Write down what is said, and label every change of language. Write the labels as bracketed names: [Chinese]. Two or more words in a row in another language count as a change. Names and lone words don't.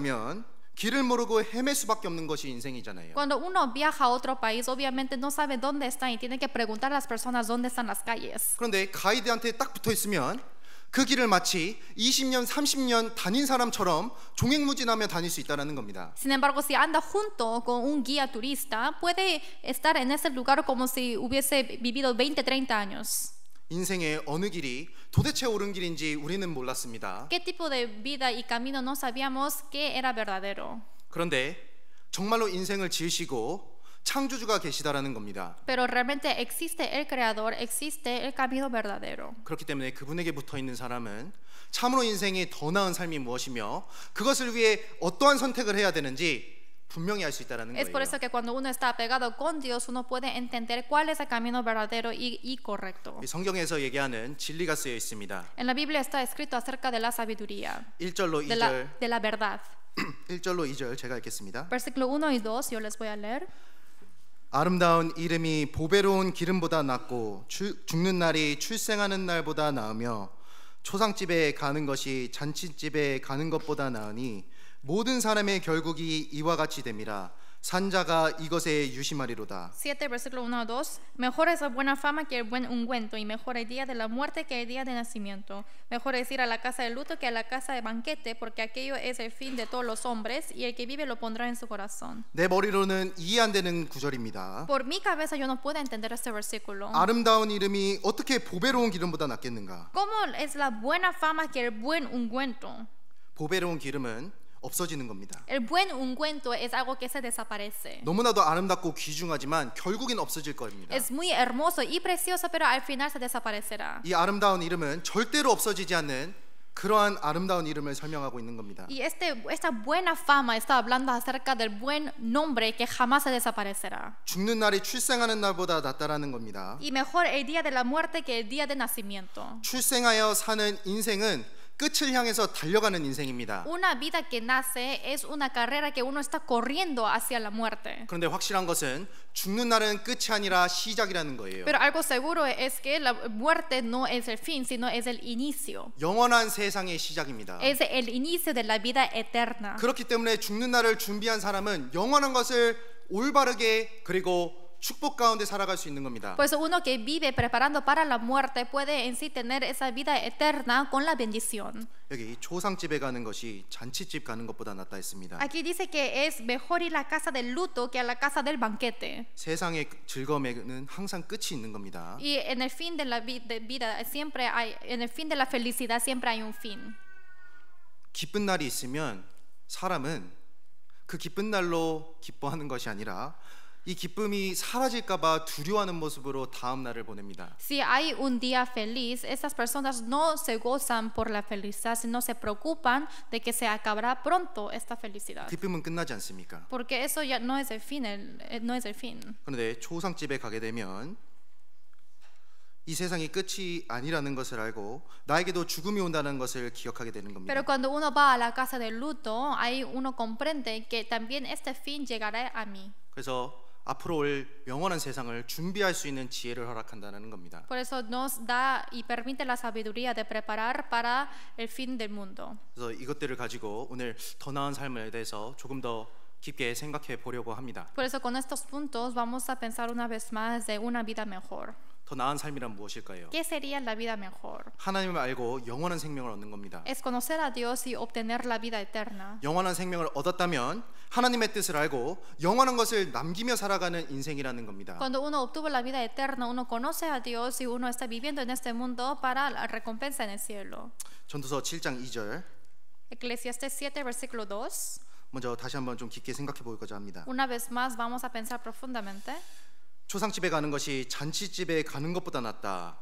[Korean] 여행지에 가면 길을 모르고 헤맬 수밖에 없는 것이 인생이잖아요. [Spanish] Cuando uno viaja a otro país, obviamente no sabe dónde está y tiene que preguntar a las personas dónde están las calles. [Korean] 그런데 가이드한테 딱 붙어 있으면 그 길을 마치 20년, 30년 다닌 사람처럼 종횡무진하며 다닐 수 있다는 겁니다. [Spanish] Sin embargo, si anda junto con un guía turista, puede estar en ese lugar como si hubiese vivido 20, 30 años. [Korean] 인생의 어느 길이 도대체 옳은 길인지 우리는 몰랐습니다. [Spanish] ¿Qué tipo de vida y camino no sabíamos que era verdadero? [Korean] 그런데 정말로 인생을 지으시고 창조주가 계시다라는 겁니다. [Spanish] Pero realmente existe el creador, existe el camino verdadero. [Korean] 그렇기 때문에 그분에게 붙어 있는 사람은 참으로 인생이 더 나은 삶이 무엇이며 그것을 위해 어떠한 선택을 해야 되는지 분명히 알 수 있다라는 [Spanish] Es por [Korean] 거예요. [Spanish] eso que cuando uno está apegado con Dios, uno puede entender cuál es el camino verdadero y correcto. [Korean] 이 성경에서 얘기하는 진리가 쓰여 있습니다. [Spanish] En la Biblia está escrito acerca de la sabiduría, [Korean] 1절로 [Spanish] de [Korean] 2절, [Spanish] la verdad. [Korean] 1절로 2절 제가 읽겠습니다. [Spanish] Versículo 1 y 2, yo les voy a leer. [Korean] 아름다운 이름이 보배로운 기름보다 낫고 죽는 날이 출생하는 날보다 나으며 초상집에 가는 것이 잔치집에 가는 것보다 나으니 모든 사람의 결국이 이와 같이 됨이라 산자가 이것에 유심하리로다. [Spanish] 7, versículo 1 a 2. Mejor es la buena fama que el buen ungüento, y mejor el día de la muerte que el día de nacimiento. Mejor es ir a la casa de luto que a la casa de banquete, porque aquello es el fin de todos los hombres, y el que vive lo pondrá en su corazón. [Korean] 내 머리로는 이해 안 되는 구절입니다. [Spanish] Por mi cabeza yo no puedo entender este versículo. [Korean] 아름다운 이름이 어떻게 보배로운 기름보다 낫겠는가? [Spanish] ¿Cómo es la buena fama que el buen ungüento? [Korean] 보배로운 기름은 없어지는 겁니다. [Spanish] El buen ungüento es algo que se desaparece. [Korean] 너무나도 아름답고 귀중하지만 결국엔 없어질 겁니다. [Spanish] Es muy hermoso y precioso, pero al final se desaparecerá. [Korean] 이 아름다운 이름은 절대로 없어지지 않는 그러한 아름다운 이름을 설명하고 있는 겁니다. [Spanish] Y esta buena fama está hablando acerca del buen nombre que jamás se desaparecerá. [Korean] 죽는 날이 출생하는 날보다 낫다라는 겁니다. [Spanish] Y mejor el día de la muerte que el día de nacimiento. [Korean] 출생하여 사는 인생은 끝을 향해서 달려가는 인생입니다. [Spanish] Una vida que nace es una carrera que uno está corriendo hacia la muerte. [Korean] 그런데 확실한 것은 죽는 날은 끝이 아니라 시작이라는 거예요. [Spanish] Pero algo seguro es que la muerte no es el fin, sino es el inicio. [Korean] 영원한 세상의 시작입니다. [Spanish] Es el inicio de la vida eterna. [Korean] 그렇기 때문에 죽는 날을 준비한 사람은 영원한 것을 올바르게 그리고 축복 가운데 살아갈 수 있는 겁니다. [Spanish] Pues uno que vive preparando para la muerte puede en sí tener esa vida eterna con la bendición. [Korean] 여기 초상집에 가는 것이 잔치집 가는 것보다 낫다 했습니다. [Spanish] Aquí dice que es mejor ir a la casa del luto que a la casa del banquete. [Korean] 세상의 즐거움에는 항상 끝이 있는 겁니다. [Spanish] Y en el fin de la vida siempre hay, en el fin de la felicidad siempre hay un fin. [Korean] 기쁜 날이 있으면 사람은 그 기쁜 날로 기뻐하는 것이 아니라 이 기쁨이 사라질까봐 두려워하는 모습으로 다음 날을 보냅니다. [Spanish] Si hay un día feliz, esas personas no se gozan por la felicidad, sino se preocupan de que se acabará pronto esta felicidad. [Korean] 기쁨은 끝나지 않습니까? [Spanish] Porque eso ya no es el fin, no es el fin. [Korean] 그런데 초상집에 가게 되면 이 세상이 끝이 아니라는 것을 알고 나에게도 죽음이 온다는 것을 기억하게 되는 겁니다. [Spanish] Pero cuando uno va a la casa del luto, ahí uno comprende que también este fin llegará a mí. [Korean] 그래서 앞으로 올 영원한 세상을 준비할 수 있는 지혜를 허락한다는 겁니다. [Spanish] Por eso nos da y permite la sabiduría de preparar para el fin del mundo. [Korean] 그래서 이것들을 가지고 오늘 더 나은 삶에 대해서 조금 더 깊게 생각해 보려고 합니다. [Spanish] Por eso con estos puntos vamos a pensar una vez más de una vida mejor. [Korean] 더 나은 삶이란 무엇일까요? [Spanish] ¿Qué sería la vida mejor? [Korean] 하나님을 알고 영원한 생명을 얻는 겁니다. [Spanish] Es conocer a Dios y obtener la vida eterna. [Korean] 영원한 생명을 얻었다면 하나님의 뜻을 알고 영원한 것을 남기며 살아가는 인생이라는 겁니다. [Spanish] Cuando uno obtuvo la vida eterna, uno conoce a Dios y uno está viviendo en este mundo para la recompensa en el cielo. [Korean] 전도서 7장 2절 [Spanish] Eclesiastes 7, versículo 2. [Korean] 먼저 다시 한번 좀 깊게 생각해 보고자 합니다. [Spanish] Una vez más vamos a pensar profundamente. [Korean] 초상집에 가는 것이 잔치집에 가는 것보다 낫다.